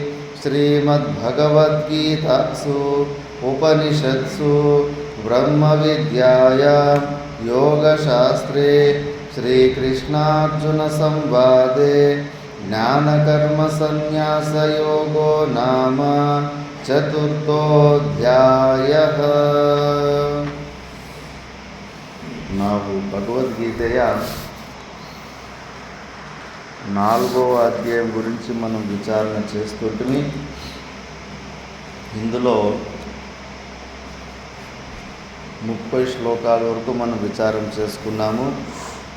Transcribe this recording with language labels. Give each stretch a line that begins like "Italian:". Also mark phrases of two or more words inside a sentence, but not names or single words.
Sanskrit: श्रीमद्भगवद्गीतासु उपनिषत्सु ब्रह्मविद्यायां योगशास्त्रे श्रीकृष्णार्जुनसंवादे ज्ञानकर्मसन्न्यासयोगो नाम चतुर्थोऽध्यायः।
Telugu: ನಾವು భగవద్గీతయ 4వ అధ్యాయం గురించి మనం విచారణ చేస్తుంటే ఇందులో 30 శ్లోకాల వరకు మనం విచారం చేసుకున్నాము.